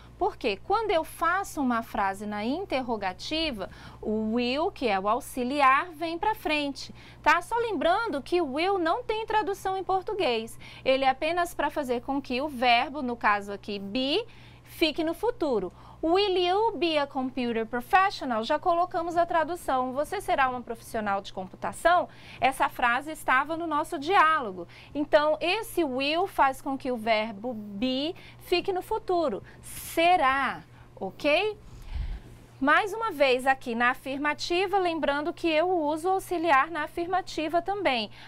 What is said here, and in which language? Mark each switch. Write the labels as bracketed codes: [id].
[pt] Porque quando eu faço uma frase na interrogativa, o will, que é o auxiliar, vem para frente, tá? Só lembrando que o will não tem tradução em português. Ele é apenas para fazer com que o verbo, no caso aqui, be, fique no futuro. [en] Will you be a computer professional? [pt] Já colocamos a tradução. Você será uma profissional de computação? Essa frase estava no nosso diálogo. Então, esse will faz com que o verbo be fique no futuro. Será, ok? Mais uma vez aqui na afirmativa, lembrando que eu uso o auxiliar na afirmativa também.